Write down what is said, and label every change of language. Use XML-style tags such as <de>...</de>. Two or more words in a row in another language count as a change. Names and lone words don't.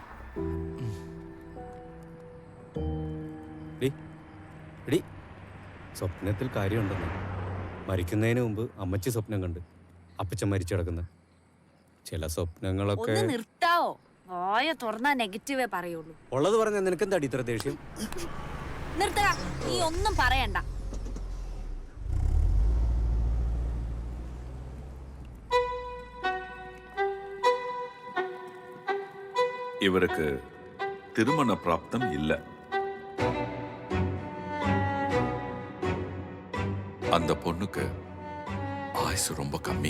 <ml>എടി, സ്വപ്നത്തിൽ കാര്യമുണ്ടെന്ന്. മരിക്കുന്നതിന് മുമ്പ് അമ്മച്ചി സ്വപ്നം കണ്ട് അപ്പച്ചൻ മരിച്ചു കിടക്കുന്ന ചില സ്വപ്നങ്ങളൊക്കെ. ഒന്ന് നിർത്താവോ? വായ തുറന്നാ നെഗറ്റീവേ പറയുള്ളൂ. ഉള്ളത് പറഞ്ഞ നിനക്കെന്താടി ഇത്ര ദേഷ്യം? നിർത്തടാ, നീ ഒന്നും പറയണ്ട.</ml> <ta>இவருக்கு திருமண பிராப்தம் இல்ல. அந்த பொண்ணுக்கு ஆயுசு ரொம்ப கம்மி.</ta>